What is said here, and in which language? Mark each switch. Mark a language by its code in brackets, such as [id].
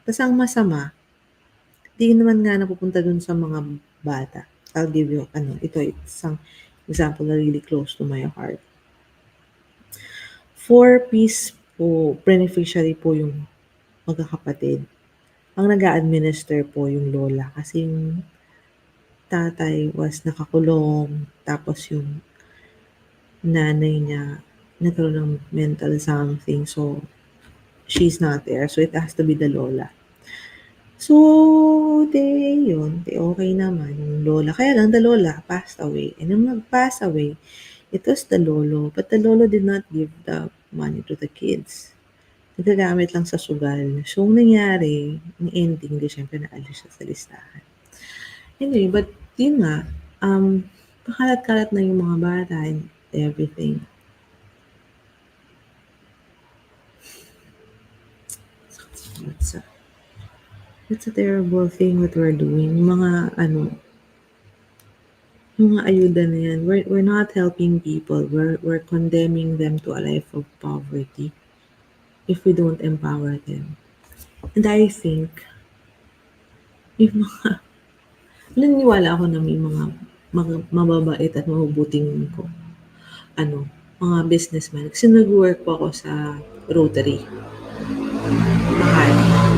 [tl] Tapos ang masama, di naman nga napupunta dun sa mga bata. [en] I'll give you, [tl] ito isang [en] example na really close to my heart. [tl] 4 Ps po, beneficiary po yung magkakapatid. Ang nag-a-administer po yung lola kasi yung tatay was nakakulong, tapos yung nanay niya nagkaroon ng [en] mental something, so she's not there. So it has to be the lola. So, okay [tl] naman yung lola. Kaya lang, [en] the lola passed away. And nung nag-pass away, it was the lolo. But the lolo did not give the money to the kids. [tl] Nagagamit lang sa sugal. So, ang nangyari, ang ending, di syempre naalis siya sa listahan. Anyway, but yun nga, pakalat-kalat na yung mga bata and everything. [en] It's a terrible thing what we're doing. [tl] Yung mga yung mga ayuda na yan, [en] we're not helping people. We're condemning them to a life of poverty if we don't empower them. And I think, [tl] yung mga, naniniwala ako na may mga mababait at mabubuting mga businessmen. Kasi nag-work po ako sa Rotary. Makati.